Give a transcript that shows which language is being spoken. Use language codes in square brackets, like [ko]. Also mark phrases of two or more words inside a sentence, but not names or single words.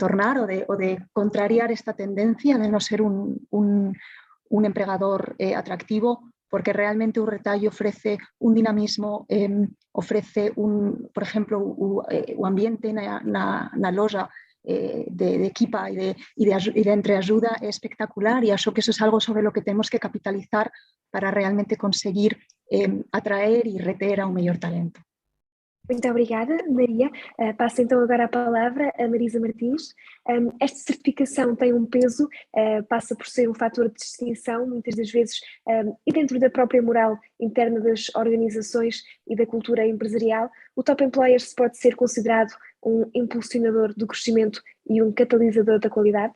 [gl] ou de contrariar esta tendencia de non ser un empregador atractivo, porque realmente o retallo ofrece un dinamismo, ofrece, por exemplo, o ambiente na loja de equipa e de entreajuda é espectacular e acho que eso é algo [es] sobre lo que [gl] temos que capitalizar para realmente conseguir atraer e reter a un mellor talento. [pt] Muito obrigada, Maria. Passo então agora a palavra a Marisa Martins. Esta certificação tem um peso, passa por ser um fator de distinção, muitas das vezes, e dentro da própria moral interna das organizações e da cultura empresarial. O Top Employers pode ser considerado um impulsionador do crescimento e um catalisador da qualidade?